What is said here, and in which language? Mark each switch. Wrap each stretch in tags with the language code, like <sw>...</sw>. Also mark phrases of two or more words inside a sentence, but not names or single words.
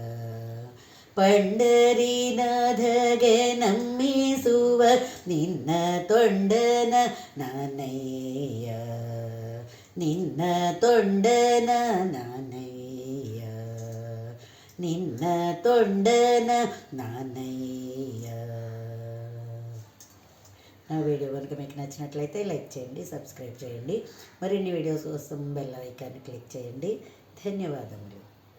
<kn>ಪಂಡರಿನಾಥಗೆ ನಮ್ಮಿಸುವ ನಿನ್ನ ತೊಂಡನ ನಾನಯ್ಯ. ನಿನ್ನ ತೊಂಡನ ನಾನಯ್ಯ. ನಿನ್ನ ತೊಂಡನ నానయ్య.</kn> <te>నా వీడియో కనుక మీకు నచ్చినట్లయితే లైక్ చేయండి, సబ్స్క్రైబ్ చేయండి. మరిన్ని వీడియోస్ కోసం</te> <en>bell icon</en> <te>క్లిక్ చేయండి. ధన్యవాదములు.</te>